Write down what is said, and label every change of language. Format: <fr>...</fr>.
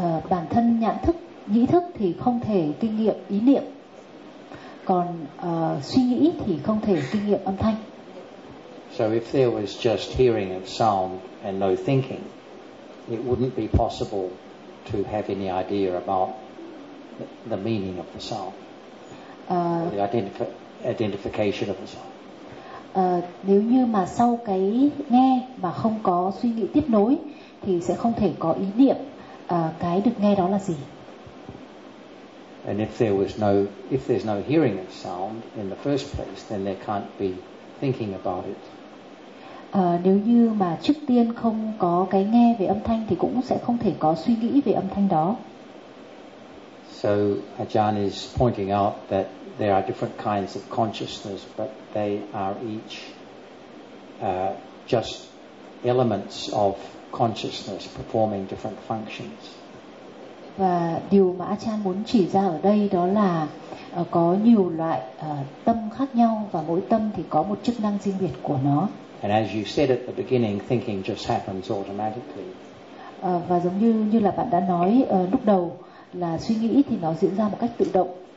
<vi>Bản thân nhãn thức, nhĩ thức thì không thể kinh nghiệm ý niệm, còn suy nghĩ thì không thể kinh nghiệm âm thanh.</vi> <en>So if there was just hearing of sound and no thinking, it wouldn't be possible to have any idea about the meaning of the sound, the identification of the sound.</en> <vi>Nếu như mà sau cái nghe mà không có suy nghĩ tiếp nối thì sẽ không thể có ý niệm cái được nghe đó là gì.</vi> <en>And if there was no, if there's no hearing of sound in the first place, then there can't be thinking about it.</en> <vi>Nếu như mà trước tiên không có cái nghe về âm thanh thì cũng sẽ không thể có suy nghĩ về âm thanh đó.</vi> <en>So Ajahn is pointing out that there are different kinds of consciousness, but they are each just elements of consciousness performing different functions.</en> <vi>Và điều mà Ajahn muốn chỉ ra ở đây đó là có nhiều loại tâm khác nhau và mỗi tâm thì có một chức năng riêng biệt của nó.</vi> <en>And as you said at the beginning, thinking just happens automatically.</en> <vi>Và giống như là bạn đã nói lúc đầu là suy nghĩ thì nó diễn ra một cách tự động.</vi>